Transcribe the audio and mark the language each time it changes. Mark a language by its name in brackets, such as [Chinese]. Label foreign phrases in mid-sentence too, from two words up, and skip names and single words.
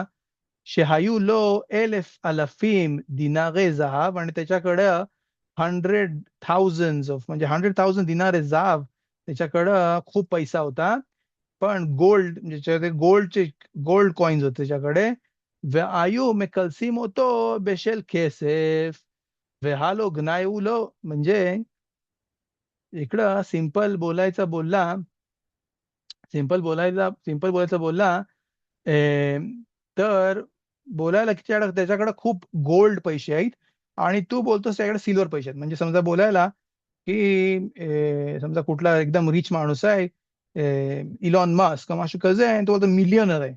[Hebrew] שהיו לו 1,000 דינרי זהב [Marathi] आणि त्याच्याकडं 100,000 ऑफ म्हणजे 100,000 [Hebrew] דינרי זהב, [Marathi] त्याच्याकडं खूप पैसा होता. पण गोल्ड म्हणजे गोल्डचे गोल्ड कॉइन्स होते त्याच्याकडे. [Hebrew] והיו מקלסים אותו בשל כסף, והלו גנאי לו [Marathi] म्हणजे इकडं सिंपल बोलायचा बोलला, अं, तर बोलायला की त्याच्याकडे खूप गोल्ड पैसे आहेत आणि तू बोलतोस त्याच्याकडे सिल्वर पैसे आहेत. म्हणजे समजा बोलायला की समजा कुठला एकदम रिच माणूस आहे, इलॉन मस्क माशू कसे आहे, तो बोलतो मिलियनर आहे.